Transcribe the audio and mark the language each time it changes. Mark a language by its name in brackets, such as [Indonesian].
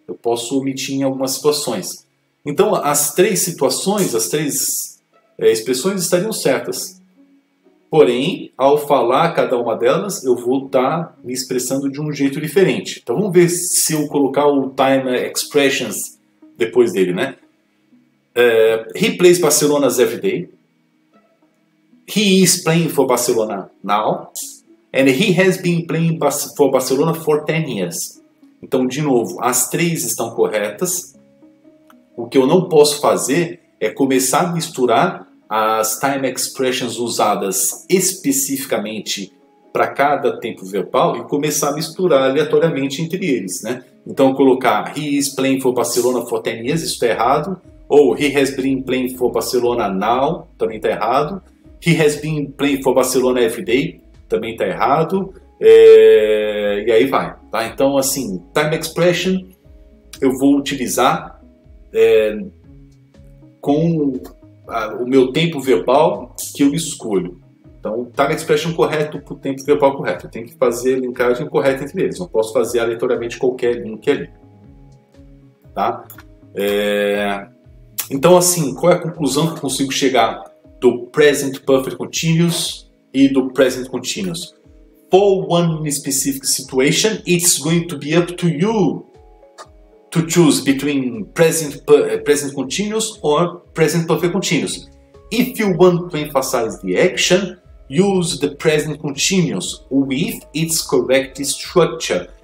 [Portuguese] Eu posso omitir em algumas situações. Então, as 3 situações, as 3 expressões estariam certas. Porém, ao falar cada uma delas, eu vou estar me expressando de um jeito diferente. Então, vamos ver se eu colocar o time expressions depois dele, né? [English] He plays Barcelona every day. He is playing for Barcelona now. And he has been playing for Barcelona for 10 years. [Portuguese] Então, de novo, as três estão corretas. O que eu não posso fazer é começar a misturar as time expressions usadas especificamente para cada tempo verbal e começar a misturar aleatoriamente entre eles, né? Então, colocar [English] he is playing for Barcelona for 10 years, [Portuguese] isso está errado. [English] Ou he has been playing for Barcelona now, [Portuguese] também está errado. [English] He has been playing for Barcelona every day, [Portuguese] também está errado. E aí vai, tá? Então, assim, time expression eu vou utilizar com o meu tempo verbal que eu escolho. Então, time expression correto para o tempo verbal correto. Eu tenho que fazer a linkagem correta entre eles. Não posso fazer aleatoriamente qualquer link ali. Tá? Então, assim, qual é a conclusão que eu consigo chegar do Present Perfect Continuous e do Present Continuous? [English] For one specific situation, it's going to be up to you to choose between present continuous or present perfect continuous. If you want to emphasize the action, use the present continuous with its correct structure.